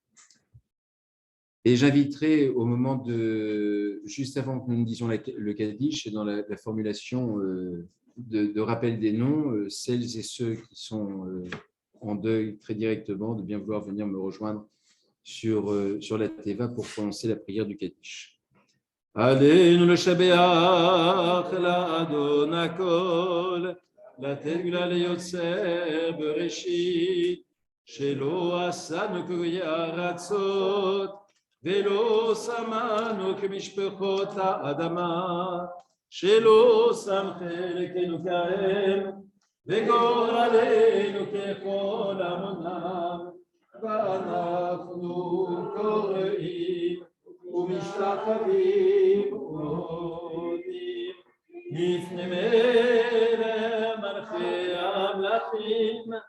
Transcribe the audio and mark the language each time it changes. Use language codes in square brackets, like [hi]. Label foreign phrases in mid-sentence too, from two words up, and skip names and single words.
[fr] Et j'inviterai au moment juste avant que nous ne disions le Kaddish, et dans la formulation de rappel des noms, celles et ceux qui sont en deuil très directement, de bien vouloir venir me rejoindre sur la Teva pour prononcer la prière du Kaddish. [he] עלינו לשבח לאדון הכל, לתת גלה ליוצר בראשית, שלא עשנו כגויי ארצות, ולא שמנו כמשפחות האדמה, שלא שם חלקנו כהם, וגורלנו ככל עמונם, ואנחנו קוראים ומשתחווים עומדים לפני מלך מלכי המלכים